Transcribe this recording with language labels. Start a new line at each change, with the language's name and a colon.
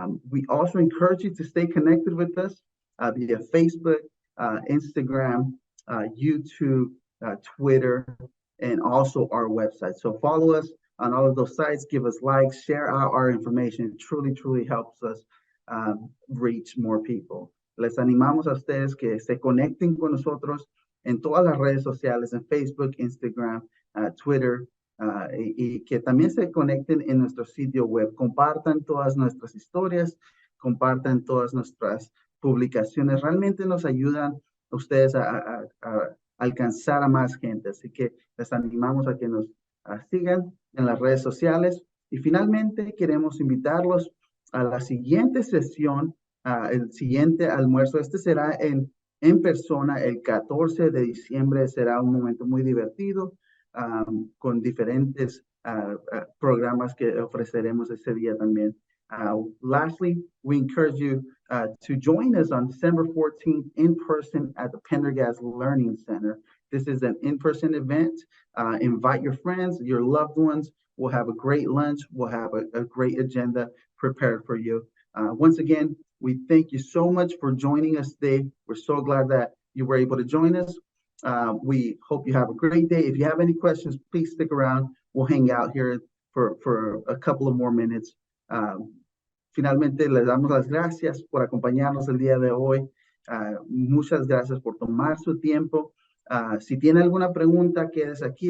English: We also encourage you to stay connected with us via Facebook, Instagram, YouTube, Twitter, and also our website. So follow us on all of those sites, give us likes, share out our information. It truly helps us reach more people.
Spanish: Les animamos a ustedes que se conecten con nosotros en todas las redes sociales, en Facebook, Instagram, Twitter, y que también se conecten en nuestro sitio web. Compartan todas nuestras historias, compartan todas nuestras publicaciones. Realmente nos ayudan ustedes a alcanzar a más gente. Así que les animamos a que nos sigan en las redes sociales. Y finalmente queremos invitarlos a la siguiente sesión, el siguiente almuerzo. Este será en en persona el 14 de diciembre. Será un momento muy divertido con diferentes programas que ofreceremos ese día también.
English: Lastly, we encourage you to join us on December 14th in person at the Pendergast Learning Center. This is an in-person event. Invite your friends, your loved ones. We'll have a great lunch. We'll have a great agenda prepared for you. Once again, we thank you so much for joining us today. We're so glad that you were able to join us. We hope you have a great day. If you have any questions, please stick around. We'll hang out here for a couple of more minutes.
Spanish: Finalmente, les damos las gracias por acompañarnos el día de hoy. Muchas gracias por tomar su tiempo. Si tiene alguna pregunta, quédese aquí.